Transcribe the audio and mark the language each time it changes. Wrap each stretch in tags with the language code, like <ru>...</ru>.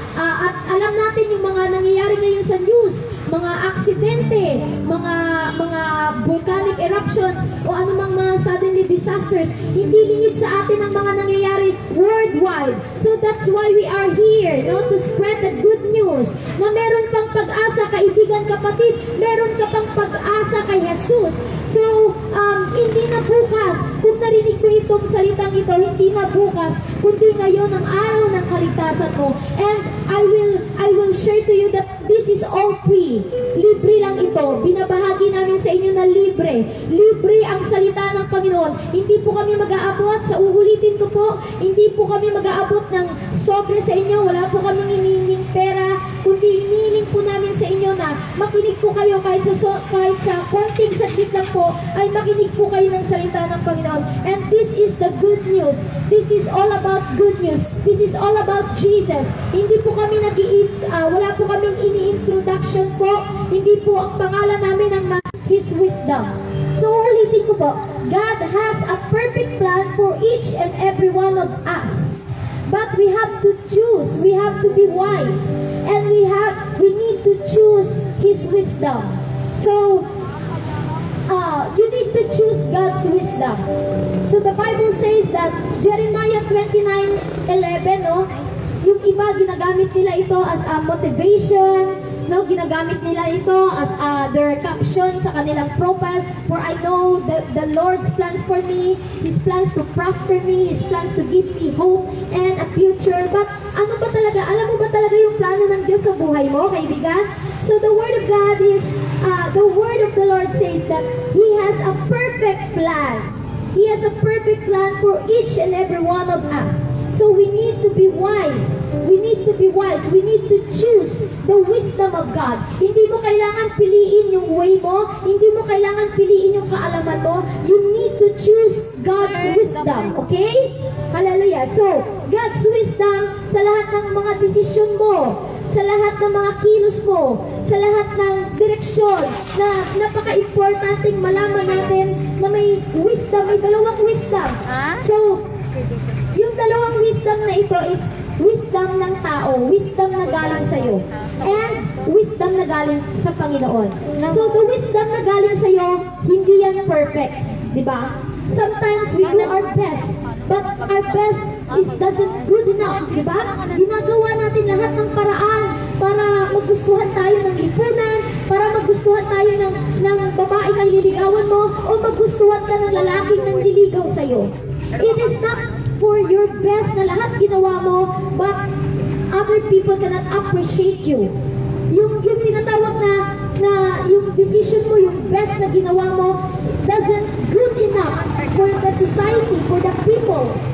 <tl>At alam natin yung mga nangyayari ngayon sa news, mga aksidente, mga volcanic eruptions, o anumang mga suddenly disasters. Hindi lingid sa atin ang mga nangyayari worldwide.</tl> <en>So that's why we are here, no? To spread the good news</en> <tl>na meron pang pag-asa, kaibigan, kapatid, meron ka pang pag-asa kay Jesus. So, hindi na bukas, kung narinig ko itong salitang ito, hindi na bukas, kundi ngayon ang araw ng kaligtasan mo.</tl> <en>And I will share to you that this is all free.</en> <tl>Libre lang ito. Binabahagi namin sa inyo na libre. Libre ang salita ng Panginoon. Hindi po kami mag-aabot, sa uulitin ko po, hindi po kami mag-aabot ng sobre sa inyo. Wala po kami hinihinging pera, kundi hinihiling po namin sa inyo na makinig po kayo kahit sa konting saglit lang po, ay makinig po kayo ng salita ng Panginoon.</tl> <en>And this is the good news. This is all about good news. This is all about Jesus.</en> <tl>Hindi po kami wala po kaming ini-introduction po. Hindi po ang pangalan namin ang His wisdom.</tl> <en>So</en> <tl>ulitin ko po,</tl> <en>God has a perfect plan for each and every one of us. But we have to choose. We have to be wise. And we need to choose His wisdom. So, you need to choose God's wisdom. So the Bible says that Jeremiah 29:11, no?</en> <tl>Yung iba, ginagamit nila ito as a motivation, no? Ginagamit nila ito as their caption sa kanilang profile.</tl> <en>For I know the Lord's plans for me, His plans to prosper me, His plans to give me hope and a future.</en> <tl>But ano ba talaga? Alam mo ba talaga yung plano ng Diyos sa buhay mo, kaibigan?</tl> <en>So the Word of God is, the Word of the Lord says that He has a perfect plan. He has a perfect plan for each and every one of us. So we need to be wise. We need to be wise. We need to choose the wisdom of God.</en> <tl>Hindi mo kailangan piliin yung way mo. Hindi mo kailangan piliin yung kaalaman mo.</tl> <en>You need to choose God's wisdom. Okay? Hallelujah.</en> <tl>So, God's wisdom sa lahat ng mga desisyon mo, sa lahat ng mga kilos mo, sa lahat ng direksyon na napaka-importanting malaman natin na may wisdom, may dalawang wisdom. So, yung dalawang wisdom na ito is wisdom ng tao, wisdom na galing sa'yo, and wisdom na galing sa Panginoon. So, the wisdom na galing sa'yo, hindi yan perfect. Diba?</tl> <en>Sometimes we do our best, but our best doesn't good enough.</en> <tl>Diba? Ginagawa natin lahat ng paraan para magustuhan tayo ng lipunan, para magustuhan tayo ng babaeng ang liligawan mo, o magustuhan ka ng lalaking nang liligaw sa'yo.</tl> <en>It is not for your best</en> <tl>na lahat ginawa mo,</tl> <en>but other people cannot appreciate you.</en> <tl>Yung tinatawag na yung decision mo, yung best na ginawa mo,</tl> <en>doesn't good enough for the society, for the people.</en>